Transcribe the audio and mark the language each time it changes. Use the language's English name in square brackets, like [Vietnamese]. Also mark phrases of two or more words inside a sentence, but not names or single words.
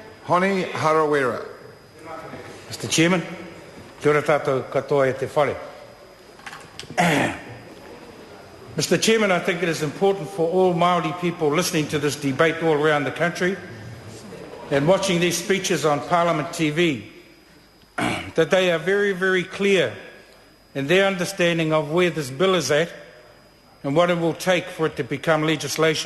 [English] Honi Harawira. Mr. [Māori] Chairman, kia ora tātou katoa e te whare. [English] Mr. Chairman, I think it is important for all Māori people listening to this debate all around the country and watching these speeches on Parliament TV that they are very, very clear in their understanding of where this bill is at and what it will take for it to become legislation.